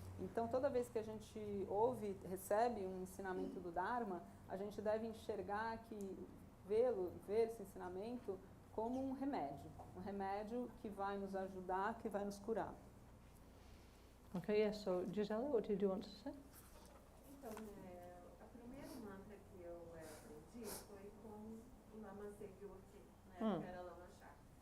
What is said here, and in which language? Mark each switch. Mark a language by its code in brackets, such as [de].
[pt] Então, toda vez que a gente recebe um ensinamento do Dharma, a gente deve enxergar ver esse ensinamento como um remédio que vai nos ajudar, que vai nos curar. [en] Okay, yes, so Gisela, what did you want to say? [pt] Então, a primeira mantra que eu aprendi foi com o Lama seguiu aqui, né, que era Lama Chakra.